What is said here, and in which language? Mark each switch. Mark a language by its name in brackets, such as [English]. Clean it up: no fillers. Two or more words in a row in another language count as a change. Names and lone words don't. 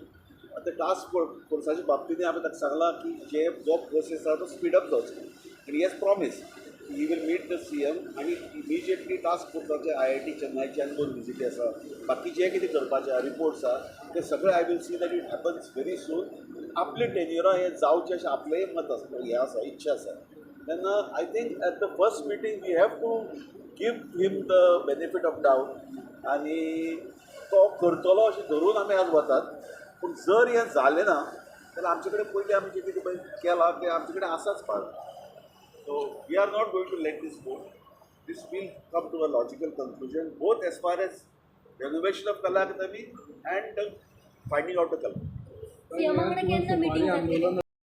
[Konkani] आतां टास्क फोर्साच्या बाबतींत आमी ताका सांगलां की जो प्रोसेस आसा तो स्पीडअप जावचो आनी [English] has promised he will meet the CM [Konkani] आनी इमिजिएटली टास्क फोर्साचे IIT चेन्नयचे आनी 2 विजीटी आसा. बाकी जे कितें करपाचें आहा रिपोर्ट्स आहा ते सगळे [English] I will see that it happens very soon. [Konkani] आपले टेन्युरा हे जावचें अशें आपलेंय मत आसा, हें आसा, इच्छा आसा. तेन्ना [English] I think at the first meeting we have to give him the benefit of doubt [Konkani] आनी तो करतलो अशें धरून आमी आज वतात. पूण जर हें जालें ना जाल्यार आमचे कडेन पयलीं आमी जें कितें पळय केलां तें आमचे कडेन आसाच पार्ट. [English] So we are not going to let this go. This will come to a logical conclusion, both as far as renovation of Kala Akademi and finding out the culprit. [Konkani] सीएमांकडे केन्ना मिटींग जातली?